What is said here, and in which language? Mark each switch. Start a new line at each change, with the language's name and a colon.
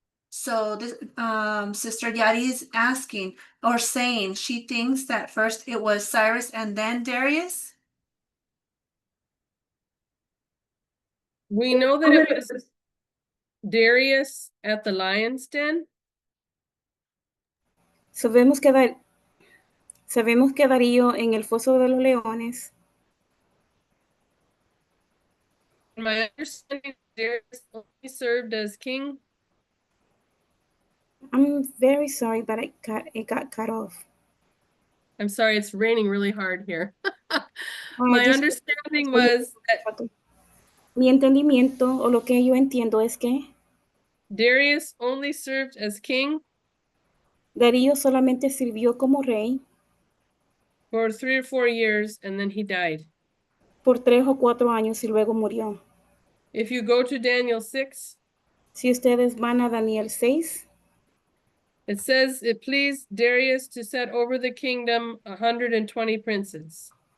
English: So this Sister Yadi is asking or saying she thinks that first it was Cyrus and then Darius. We know that it was Darius at the lion's den.
Spanish: Sabemos que Darío en el foso de los leones.
English: My understanding, Darius only served as king. I'm very sorry, but it got cut off. I'm sorry, it's raining really hard here. Oh, My
Spanish: disculpe.
English: understanding was that
Spanish: Mi entendimiento o lo que yo entiendo es que
English: Darius only served as king
Spanish: Darío solamente sirvió como rey
English: for 3 or 4 years and then he died.
Spanish: por 3 o 4 años y luego murió.
English: If you go to Daniel 6,
Spanish: Si ustedes van a Daniel 6,
English: it says it pleased Darius to set over the kingdom 120 princes.